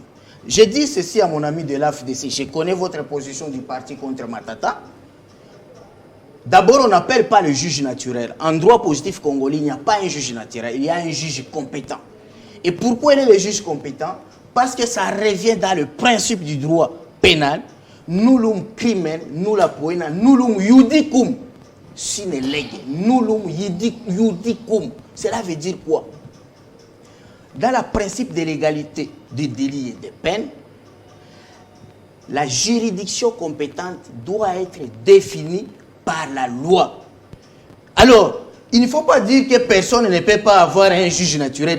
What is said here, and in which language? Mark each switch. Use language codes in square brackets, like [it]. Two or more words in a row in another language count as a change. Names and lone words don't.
[fr] J'ai dit ceci à mon ami de l'AFDC, je connais votre position du parti contre Matata. D'abord, on n'appelle pas le juge naturel. En droit positif congolais, il n'y a pas un juge naturel, il y a un juge compétent. Et pourquoi il est le juge compétent? Parce que ça revient dans le principe du droit pénal. [la] Nullum crimen, nulla poena, nullum iudicum sine lege, nullum iudicum. [fr] Cela veut dire quoi? Dans le principe de l'égalité des délits et des peines, la juridiction compétente doit être définie par la loi. Alors, il ne faut pas dire que personne ne peut pas avoir un juge naturel.